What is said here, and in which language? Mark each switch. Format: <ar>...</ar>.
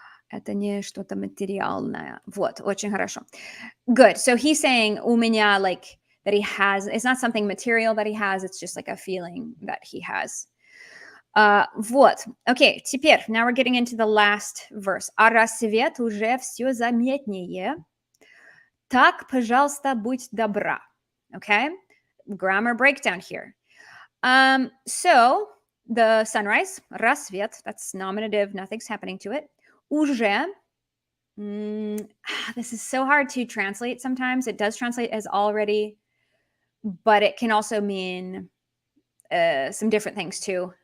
<ru>Это не что-то материальное. Вот, очень хорошо. Good.</ru> <en>So he's saying у меня, like, that he has, it's not something material that he has, it's just like a feeling that he has.</en> <ru>Вот.</ru> <en>Okay, теперь, now we're getting into the last verse.</en> <ru>А рассвет уже все заметнее. Так, пожалуйста, будь добра.</ru> <en>Okay, grammar breakdown here. So the sunrise, рассвет, that's nominative, nothing's happening to it. Уже, this is so hard to translate sometimes. It does translate as already, but it can also mean some different things too.</en>